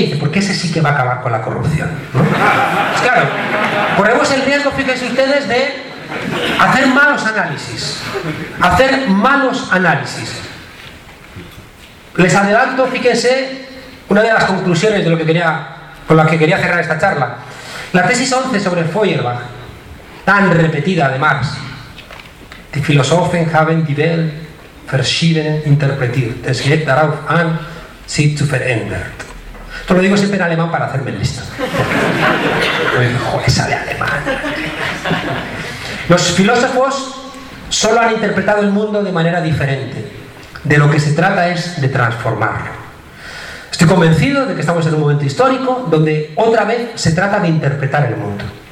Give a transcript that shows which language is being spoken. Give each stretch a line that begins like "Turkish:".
Spanish: Y dice, porque ese sí que va a acabar con la corrupción, ¿no? Pues claro, corremos el riesgo, fíjense ustedes, de hacer malos análisis. Hacer malos análisis. Les adelanto, fíjense, una de las conclusiones de lo que quería, con la que quería cerrar esta charla. La tesis 11 sobre Feuerbach, tan repetida además.
German: Die Philosophen haben die Welt verschieden interpretiert. Es geht darauf an, sie zu verändern.
Spanish: Esto lo digo siempre en alemán para hacerme listo. Joder, sale alemán. Los filósofos solo han interpretado el mundo de manera diferente. de lo que se trata es de transformarlo. Estoy convencido de que estamos en un momento histórico donde otra vez se trata de interpretar el mundo.